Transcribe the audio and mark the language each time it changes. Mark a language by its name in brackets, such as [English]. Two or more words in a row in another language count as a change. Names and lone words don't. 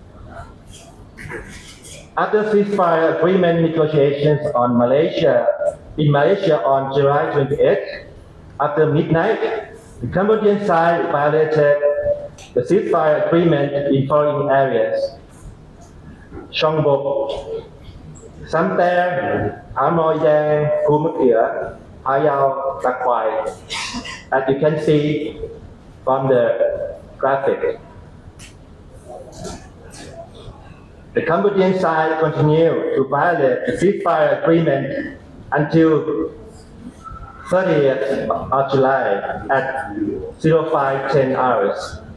[English] After ceasefire agreement negotiations on Malaysia in Malaysia on July 28th. After midnight, the Cambodian side violated the ceasefire agreement in following areas: Chong Bok, Sam Ter, Amoy Dang, Phu Mak Kea, Payao, Tak Kwai, as you can see from the graphic. The Cambodian side continued to violate the ceasefire agreement until 30th of July at 05:10 hours.